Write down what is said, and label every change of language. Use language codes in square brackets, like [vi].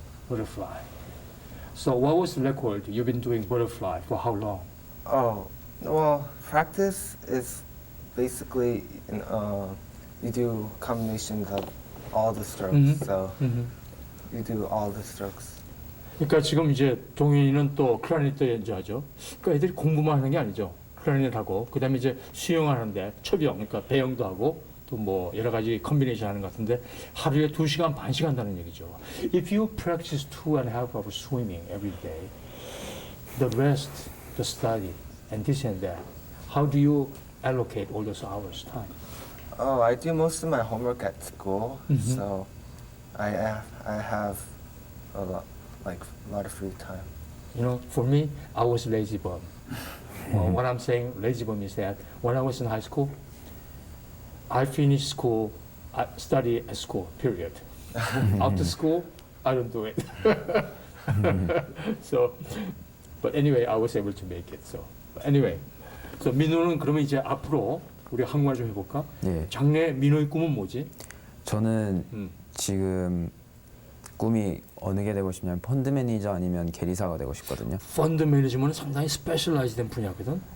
[en] Butterfly. So what was the record? You've been doing butterfly for how long? Oh, well, practice is basically you do combinations of all the strokes. Mhm. So you do all the strokes. [ko] 그러니까 지금 이제 동현이는 또 클라리넷 연주하죠. 그러니까 애들이 공부만 하는 게 아니죠. 클라리넷 하고 그다음에 이제 수영하는데 처병, 그러니까 배영도 하고 또 뭐 여러 가지 컨비네이션 하는 것 같은데 하루에 2시간 반씩 한다는 얘기죠. [en] If you practice 2.5 hours swimming every day, the rest, the study, and this and that, how do you allocate all those hours time? Oh, I do most of my homework at school, Mhm. so I have a lot of free time. You know, for me, I was lazy bum. What I'm saying, lazy bum is that when I was in high school, I finished school, I study at school, period. After school, I don't do it. So, but anyway, I was able to make it. So, anyway, so [ko] 민호는 그러면 이제 앞으로 우리 한국말 좀 해볼까? 예. 장래 민호의 꿈은 뭐지? 저는 음. 지금 꿈이 어느 게 되고 싶냐면 펀드 매니저 아니면 계리사가 되고 싶거든요. 펀드 매니지먼트는 상당히 스페셜라이즈된 분야거든.